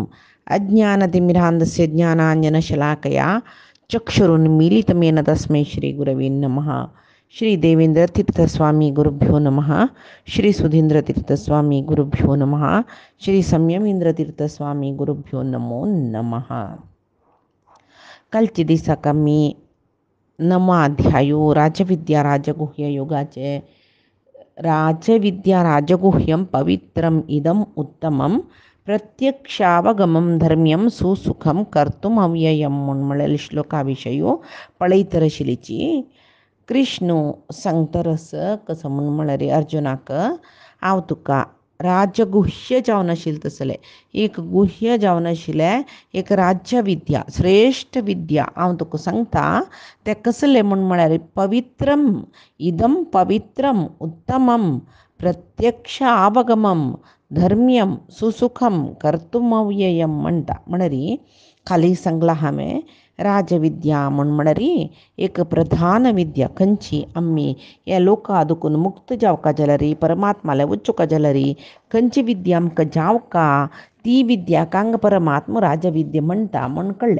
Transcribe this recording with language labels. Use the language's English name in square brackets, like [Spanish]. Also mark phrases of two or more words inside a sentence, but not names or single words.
[Sanskrit] अज्ञानतिमिरान्धस्य ज्ञानाञ्जनशलाकया चक्षुरुन्मीलितमेन तस्मै श्रीगुरवे नमः। श्री देवेंद्र तीर्थ स्वामी गुरुभ्यो नमः। श्री सुधींद्र तीर्थ स्वामी गुरुभ्यो नमः। श्री संयमेंद्र तीर्थ स्वामी गुरुभ्यो नमो नमः. [Konkani] कालच्या दिसाक आमी नवमो अध्यायो राजविद्या राजगुह्य योगाचे [Sanskrit] राजविद्या राजगुह्यं पवित्रम इदम उत्तमं प्रत्यक्षावगमं धर्म्यं सुसुखं कर्तुम अव्ययं [Konkani] म्हणलेल्या श्लोकाविषयी पळयतरशिलीची कृष्ण सांगतरस कसं म्हण म्हळ्यार रे अर्जुनाक हांव तुका राजगुह्य जावन आशिल्लें तसलें एक गुह्य जावन आशिल्लें एक राज्य विद्या श्रेष्ठ विद्या हांव तुका सांगता तें कसलें म्हण म्हळ्यार [Sanskrit] पवित्रम इदम पवित्रम उत्तमम प्रत्यक्ष आवगमम धर्म्यम सुसुखम कर्तुमव्ययम [Konkani] म्हणटा म्हणारी खाली सांगला हांवें राजविद्या म्हण एक प्रधान विद्या खंयची आमी ह्या लोका दुखून मुक्त जावका जाल्यार परमात्माले वचूका जाल्यार खंयची विद्या आमकां जावका ती विद्याक हांगा परमात्मा राजविद्या म्हणटा म्हण कळ्ळें.